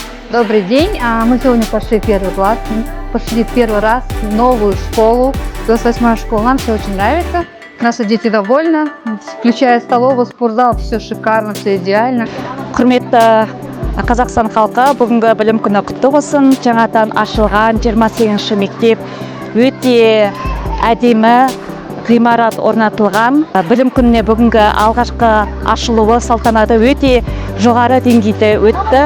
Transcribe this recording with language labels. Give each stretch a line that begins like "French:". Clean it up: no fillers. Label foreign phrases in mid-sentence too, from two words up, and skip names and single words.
Russian: Добрый день. Мы сегодня пошли первый раз в новую школу, 28-я школа. Нам все очень нравится. Наши дети довольны, включая столовую, спортзал, все шикарно, все идеально.
Kazakh: Құрметті Қазақстан халқы, бүгінгі білім күні құтты болсын. Жаңадан ашылған 28-ші мектеп өте әдемі ғимарат орнатылған. Білім күніне бүгінгі алғашқы ашылуы салтанаты өте жоғары деңгейде өтті.